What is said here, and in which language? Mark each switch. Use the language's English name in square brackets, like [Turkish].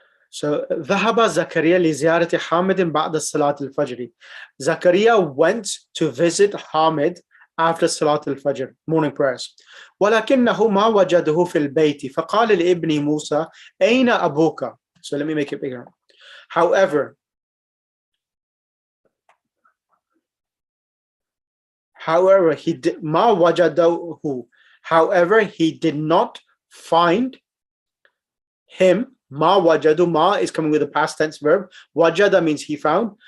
[Arabic] So, ذهب زكريا لزيارة حامد بعد صلاة الفجر. [English] Zakaria went to visit Hamid after [Arabic] صلاة الفجر, [English] morning prayers. [Arabic] ولكنه ما وجده في البيت فقال لابن موسى أين أبوك? [English] So let me make it bigger. However, he did [Arabic] ما وجده. [English] However, he did not find him. Ma wajadu, ma is coming with a past tense verb. Wajada means he found.